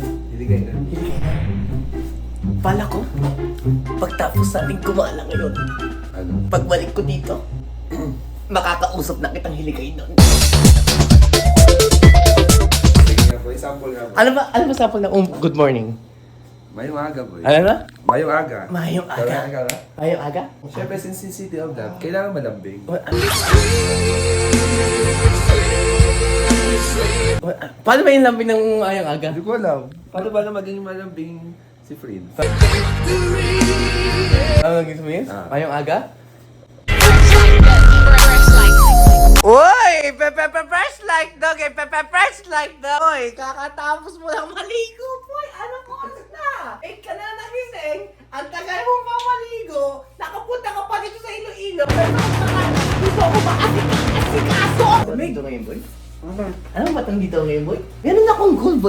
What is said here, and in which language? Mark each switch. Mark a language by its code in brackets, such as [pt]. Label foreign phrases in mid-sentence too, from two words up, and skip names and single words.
[tl] Hiligay na. Pala ko, pagtapos natin kumala ngayon, Ano? pagbalik ko dito, makakausap na kitang hiligay nun. Sige nga, boy. Sample nga, boy. Ano ba sample na [en] good morning? [hil] Mayong aga, boy. [tl] Ano na? [hil] Mayong aga. Mayong aga. [tl] Kailangan ka na? [hil] Mayong aga? [tl] Siyempre, [en] since City of Love, [tl] kailangan malambing. Paano ba yung lambing ng mayong aga? Hindi ko alam. Paano ba na maging malambing si Fred? Ano gusto mo yun? Ah. [hil] Mayong aga? Uy! [en] Fresh like dog eh! Fresh like dog! Uy! [tl] Kakatapos mo lang maligo, boy! Anong oras na? Eh ka na nagising! Ang tagal mo pa maligo! Nakapunta ka pa dito sa Iloilo! Pero gusto ko ba asikaso? Ano dito ngayon, boy? Ano ba itong dito ngayon, boy? Meron akong goal, boy.